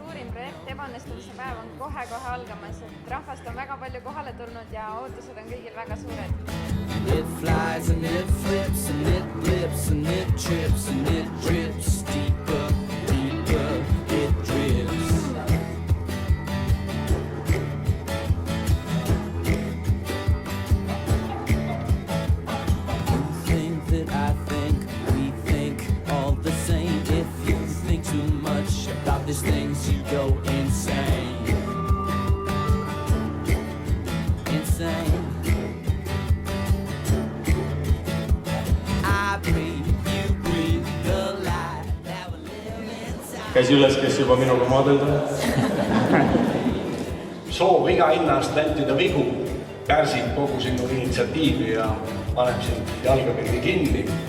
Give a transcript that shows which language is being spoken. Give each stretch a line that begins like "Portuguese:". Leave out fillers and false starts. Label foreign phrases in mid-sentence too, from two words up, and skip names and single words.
Estonian: projekt Ebaõnnestumise päev on kohe-kohe algamas, et rahvast on väga palju kohale tulnud ja ootused on kõigil väga suured.
English: It flies and it flips and it blips and it trips and it drips deeper, deeper, it drips. You think that I think, we think all the same. If you think too much about these things, you go insane. Insane.
Estonian: Käsi üles, kes juba minuga maadeldavad. Soov iga hinnast vältida vigu pärsib kogu sinu initsiatiivi ja paneb sind jalgapilli kinni.